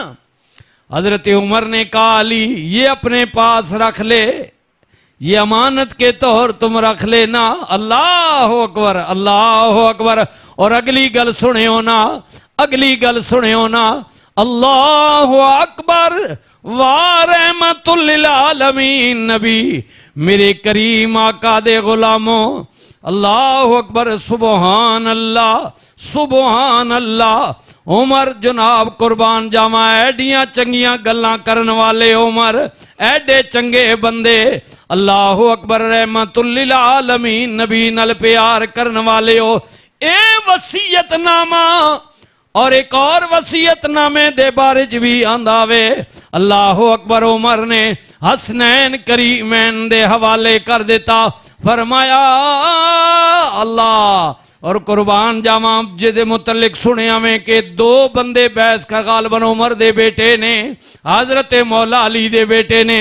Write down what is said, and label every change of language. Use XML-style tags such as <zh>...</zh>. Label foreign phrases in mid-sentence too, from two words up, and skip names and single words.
<ur>حضرت عمر نے کہا علی یہ اپنے پاس رکھ لے، یہ امانت کے طور تم رکھ لینا.</ur> <ar>الله أكبر، الله أكبر.</ar> <pa>اور اگلی گل سنے ہو نہ، اگلی گل سنے ہو نہ.</pa> <ar>الله أكبر وا رحمة لل عالمين</ar> <pa>نبی میرے کریم آقا دے غلاموں.</pa> <ar>الله أكبر، سبحان الله، سبحان الله.</ar> <pa>عمر جناب قربان جاواں، ایڈیاں چنگیاں گلاں کرن والے عمر، ایڈے چنگے بندے.</pa> <ar>الله أكبر، رحمة لل عالمين</ar> <pa>نبی نل پیار کرن والے ہو. اے وصیت نامہ اور ایک اور وصیت نامے دے بارے چ بھی آندا وے.</pa> <ar>الله أكبر,</ar> <pa>عمر نے حسنین کریمین دے حوالے کر دیتا. فرمایا اللہ اور قربان جاواں جیدے متعلق سنیا میں کہ دو بندے بحث کر غالباً عمر دے بیٹے نے، حضرت مولا علی دے بیٹے نے.</pa>